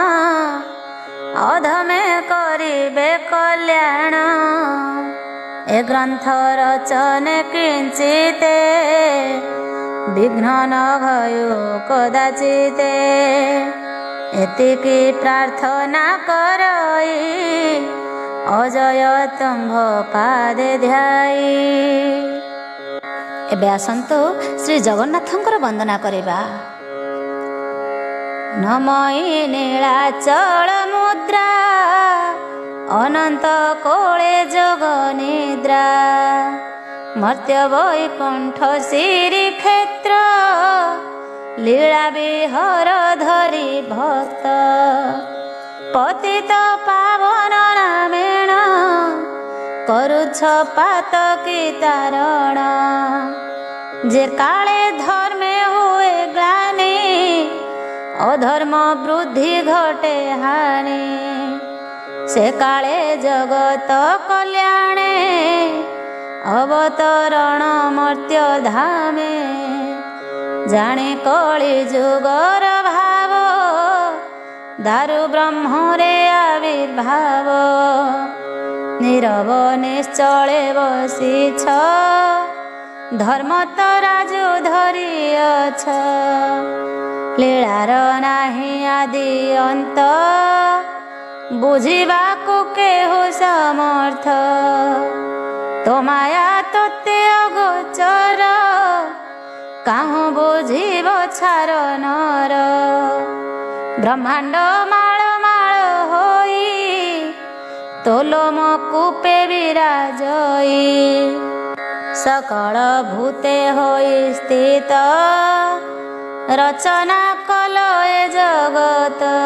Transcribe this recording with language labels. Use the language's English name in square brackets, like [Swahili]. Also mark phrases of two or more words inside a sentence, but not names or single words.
[Odia] ଅଧମେ କରିବେ କଲ୍ୟାଣ ଏ ଗ୍ରନ୍ଥ ରଚନେ କିଞ୍ଚିତେ ବିଘ୍ନ ନ ଭୟୋ କଦାଚିତେ ଏତିକି ପ୍ରାର୍ଥନା କରଇ ଅଜୟ ତୁମ୍ଭ ପାଦେ ଧ୍ୟାଇ। ଏବେ ଆସନ୍ତୁ ଶ୍ରୀ ଜଗନ୍ନାଥଙ୍କର ବନ୍ଦନା କରିବା। ନମୟି ନୀଳାଚଳ ମୁଦ୍ରା ଅନନ୍ତ କୋଳେ ଯୋଗ ନିଦ୍ରା ମର୍ତ୍ତ୍ୟ ବୈକୁଣ୍ଠ ଶ୍ରୀ କ୍ଷେତ୍ର ଲୀଳା ବିହର ଧରି ଭକ୍ତ ପତିତ ପାବନ ନାମେଣ କରୁଛ ପାତକୀ ତାରଣ ଯେ କାଳେ ଧର୍ମେ ହୁଏ ଗ୍ଲାନି ଅଧର୍ମ ବୃଦ୍ଧି ଘଟେ ହାନି ସେ କାଳେ ଜଗତ କଲ୍ୟାଣେ ଅବତରଣ ମର୍ତ୍ତ୍ୟ ଧାମେ ଜାଣେ କଳି ଯୁଗର ଭାବ ଦାରୁ ବ୍ରହ୍ମରେ ଆବିର୍ଭାବ ନୀରବ ନିଶ୍ଚଳେ ବସିଛ ଧର୍ମ ତରାଜୁ ଧରିଅଛ ଲୀଳାର ନାହିଁ ଆଦି ଅନ୍ତ ବୁଝିବାକୁ କେହୁ ସମର୍ଥ ତୋ ମାୟା ତୋତେ ଅଗୋଚର କାହୁଁ ବୁଝିବ ଛାର ନର ବ୍ରହ୍ମାଣ୍ଡ ମାଳ ମାଳ ହୋଇ ତୋ ଲୋମ କୂପେ ବିରାଜଇ ସକଳ ଭୂତେ ହୋଇ ସ୍ଥିତ ରଚନା କଲ ଏ ଜଗତ